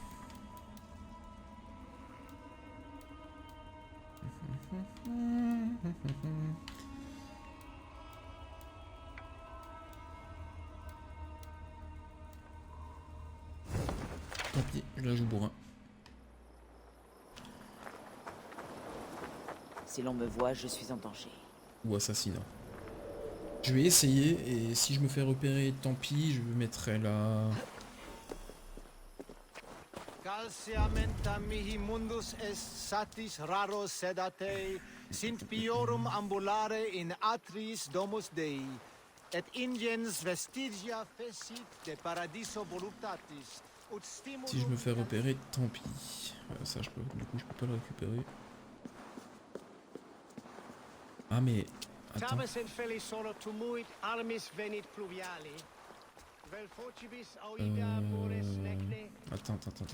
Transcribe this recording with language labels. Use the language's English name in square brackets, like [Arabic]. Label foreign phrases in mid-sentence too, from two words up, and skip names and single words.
[French] Tant pis, je la joue bourrin. Si l'on me voit, je suis en danger. Ou assassinat. Je vais essayer et si je me fais repérer, tant pis, je me mettrai là. [Latin] Calciamenta mihi mundus est satis raro sedate, sint piorum ambulare in atris domus Dei, et ingens vestigia fecit de paradiso voluptatis. [French] Si je me fais repérer, tant pis. Ça, du coup, je peux pas le récupérer. Ah, mais. Attends. Attends.